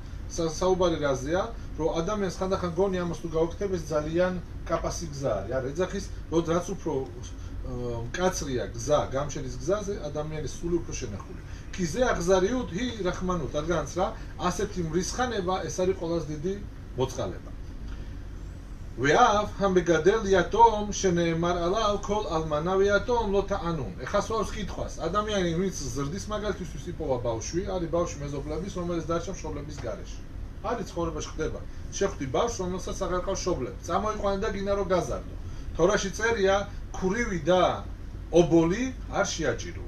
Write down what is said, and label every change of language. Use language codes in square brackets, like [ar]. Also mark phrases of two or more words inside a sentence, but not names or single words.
[ka] საუბარი რაზეა, რომ ადამიანს ხანდახან გონი ამას თუ გაუქმებ ეს ძალიან კაპასი გზა არის. არა, ეძახის, რომ რაც უფრო მკაცრია გზა, გამჩენის გზაზე, ადამიანის სული უფრო შენახული. [he] כי זה אכזריות היא רחמנות, [ka] რადგანაც რა, ასეთი მრისხანება ეს არის ყველაზე დიდი მოწყალება. [he] ואף המגדל יתום שנאמר עליו כל אלמנה ויתום לא תענון. [ka] ეხა სვავს კითხვას. ადამიანი ვინც ზრდის მაგალითისთვის იპოვა ბავშვი, არის ბავშვი მეზობლების, რომელიც დარჩა მშობლების გარეშე. არის ცხოვრებაში ხდება. შეხვდი ბავშვს, რომელსაც აღარ ყავს მშობლები. წამოიყვანა და გინდა რომ გაზარდო. თორაში წერია ქურივი და ობოლი არ შეაჭიროა.